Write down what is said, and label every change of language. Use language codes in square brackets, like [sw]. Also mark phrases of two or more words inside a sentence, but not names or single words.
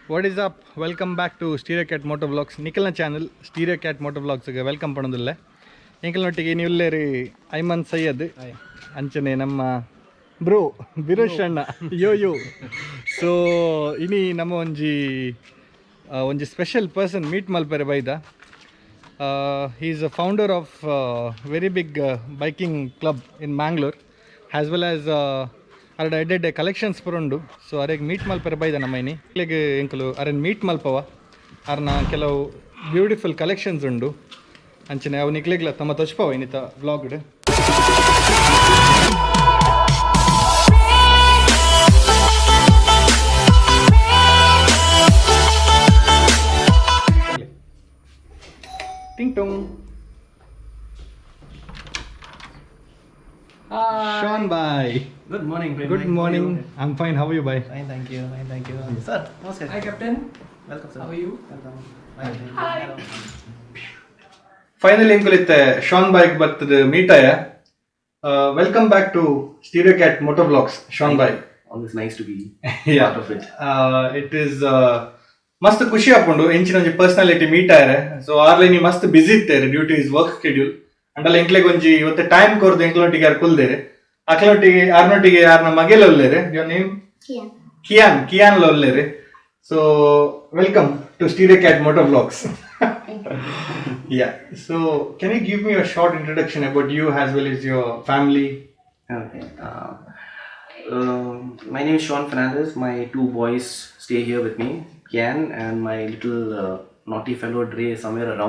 [en] What is up? Welcome back to Stereo Cat Motor Vlogs. [tcy] Nikhilna channel Stereo Cat Motor Vlogs ಗೆ ವೆಲ್ಕಮ್ ಪಡೋದಿಲ್ಲ. ಎಂಕಲ್ನೊಟ್ಟಿಗೆ ನೀವುಲ್ಲೇರಿ ಐಮನ್ ಸೈಯದ್ ಅಂಚನೆ ನಮ್ಮ ಬ್ರೋ ಬಿರುಶ್ ಅಣ್ಣ ಯೋ ಸೊ ಇನಿ ನಮ್ಮ ಒಂಜಿ [en] special person meet [tcy] ಮಲ್ಪೆರೆ ಬೈದ. [en] He is a founder of very big biking club in Mangalore as well as [tcy] ಅರಡ ಎಡ್ಡೆ ಕಲೆಕ್ಷನ್ಸ್ ಪುರುಂಡು. ಸೊ ಅರೆಗೆ ಮೀಟ್ ಮಲ್ಪರೆ ಬೈದ ನಮ್ಮೈನಿ ಇಲ್ಲಿಗೆ ಎಂಕಲು ಅರೆನ್ ಮೀಟ್ ಮಲ್ಪವ ಅರ್ನ ಕೆಲವು [en] beautiful collections [tcy] ಉಂಡು ಅಂಚನೆ ಅವು ನಿಕ್ಲಿಗ್ಲ ತಮ್ಮ ತೊಚ್ಪವ ಇನ್ನಿತ ವ್ಲಾಗ್ಡ್. ಟಿಂಗ್ ಟೊಂಗ್. [en] Sean bhai. Good morning. Good morning. I'm fine. How are you, bhai? Fine, thank you. Sir, namaskar. Hi, Captain. Welcome, sir. How are you? Welcome. Hi. [tcy] Finally, enkulitte Sean bhai battadu meet aya. [en] Welcome back to Stereo Cat Motor Vlogs, Sean bhai. Always nice to be Yeah. part of it. It is [tcy] ಮಸ್ತ್ ಖುಷಿ ಹಾಕೊಂಡು ಎಂಚಿನ ಒಂಜಿ ಪರ್ಸನಾಲಿಟಿ ಮೀಟ್ ಆಯ್ರೆ. ಸೊ ಆರ್ಲೈನಿ ಮಸ್ತ್ ಬಿಸಿ ಇತ್ತೇರೆ [en] due to his work schedule [tcy] ಅಂಡಲ್ಲ ಎಂಕ್ಲೆಗ್ ಒಂಜಿ ಇವತ್ತು ಟೈಮ್ ಕೊರ್ದು ಎಂಕ್ಲೊಟ್ಟಿಗೆ ಯಾರು ಕುಲ್ದೇರೆ ಅಕ್ಲೊಟ್ಟಿಗೆ ಆರ್ನೊಟ್ಟಿಗೆ ಯಾರನ್ನ ಮಗೆಲ ಒಲ್ಲೇರೆ. [en] your name ಕಿಯಾನ್ ಒಲ್ಲೇರೆ. so welcome to Stereo Cat Motor Vlogs. Yeah, so can you give me a short introduction about you as well as your family? Okay. My name is Sean Fernandez. My two boys stay here with me, Kian and my little naughty fellow Dre somewhere around.